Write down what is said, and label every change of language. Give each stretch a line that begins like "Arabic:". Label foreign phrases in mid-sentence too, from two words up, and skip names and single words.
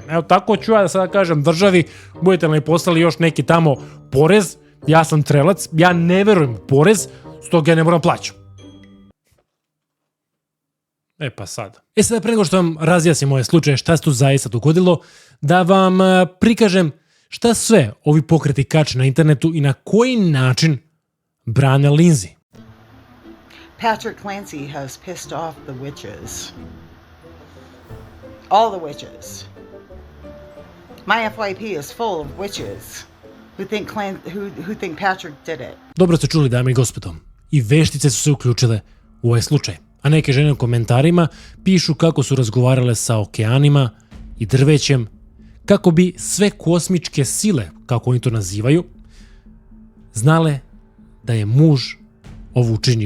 Serbian: Evo, tako ću ja da sada kažem državi, budete li mi poslali još neki tamo porez, ja sam trelac, ja ne verujem u porez, stoga ja ne moram plaćam. Pa sad. Sada pre nego što vam razjasnim ovaj slučaj, šta se tu zaista dogodilo, da vam prikažem šta sve ovi pokreti kače na internetu i na koji način brane Lindsay.
English: Patrick Clancy has pissed off the witches. All the witches. My FYP is full of witches who think Patrick did it.
Serbian: Dobro ste čuli, dame i gospodo. i veštice su se uključile u ovaj slučaj. A neke žene u komentarima pišu kako su razgovarale sa okeanima i drvećem, kako bi sve kosmičke sile, kako oni to nazivaju, znale da je muž ovo učinio.